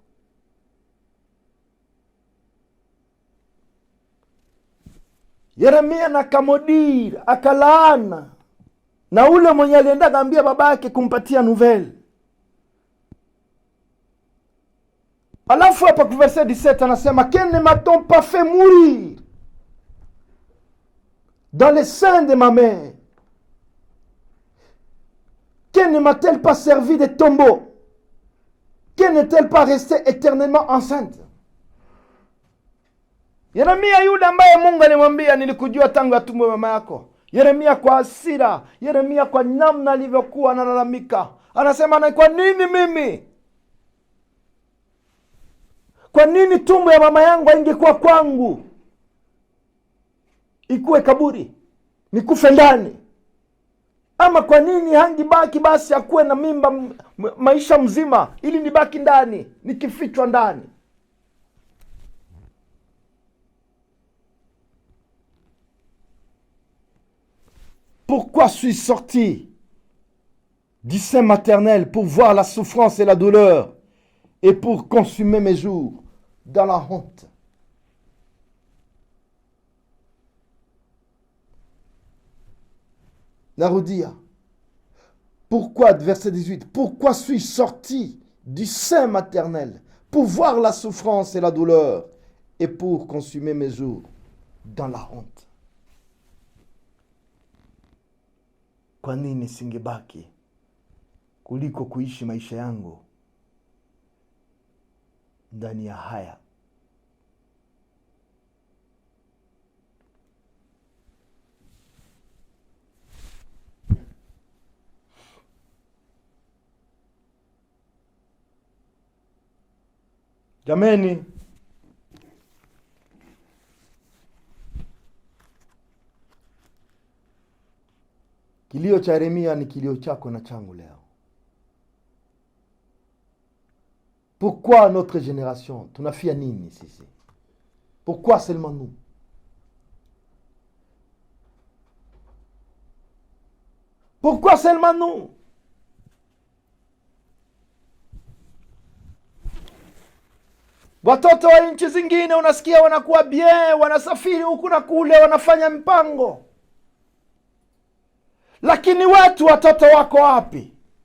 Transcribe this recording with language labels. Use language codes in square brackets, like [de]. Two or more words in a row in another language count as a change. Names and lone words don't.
[sw] Yeremia na Kamodir akalaana na ule mwenye alienda kaambia baba yake kumpatia nouvelle. Alafu hapa kwa verset 17 anasema, [fr] que ne m'a-t-on pas fait mourir dans le sein de ma mère? Que ne m'a-t-elle pas servi de tombeau? Que n'est-elle pas restée éternellement enceinte? [sw] Yeremia yule ambaye Mungu alimwambia nilikujua tangu tumbo mama yako. Yeremia kwa hasira, Yeremia kwa namna alivyokuwa analalamika, anasema na kwa nini mimi? Kwa nini tumbo ya mama yangu haingekuwa kwangu? Ikuwe kaburi, nikufe ndani. Ama kwa nini hangibaki basi akuwe na mimba maisha mzima ili nibaki ndani, nikifichwa ndani? [fr] Pourquoi suis-je sorti du sein maternel pour voir la souffrance et la douleur et pour consumer mes jours dans la honte? [sw] Narudia. [fr] Pourquoi, verset 18, pourquoi suis-je sorti du sein maternel pour voir la souffrance et la douleur et pour consumer mes jours dans la honte? [sw] Kwa nini singebaki kuliko kuishi maisha yangu ndani ya haya? Jameni, kilio cha Yeremia ni kilio chako na changu leo. [fr] Pourquoi notre génération? [sw] Tunafia nini sisi? [fr] Pourquoi seulement nous? Pourquoi seulement nous? [sw] Watoto wa nchi zingine unasikia wanakuwa bien, wanasafiri huku na kule, wanafanya mpango. Lakini watu watoto wako wapi?